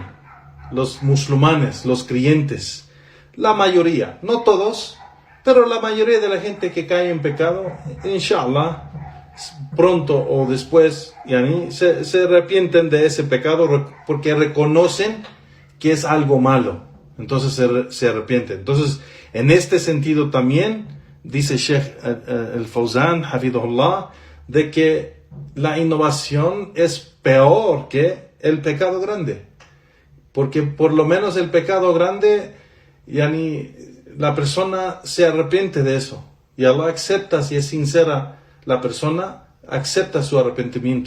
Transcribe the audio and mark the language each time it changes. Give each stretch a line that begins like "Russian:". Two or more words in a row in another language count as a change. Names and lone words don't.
Spanish: Los musulmanes, los creyentes, la mayoría, no todos, pero la mayoría de la gente que cae en pecado, inshallah, pronto o después, se arrepienten de ese pecado porque reconocen que es algo malo. entonces se arrepiente. Entonces, en este sentido también, dice Sheikh al-Fawzan, hafidhullah, de que la innovación es peor que el pecado grande. Porque por lo menos el pecado grande, la persona se arrepiente de eso. Y Allah acepta, si es sincera la persona, acepta su arrepentimiento.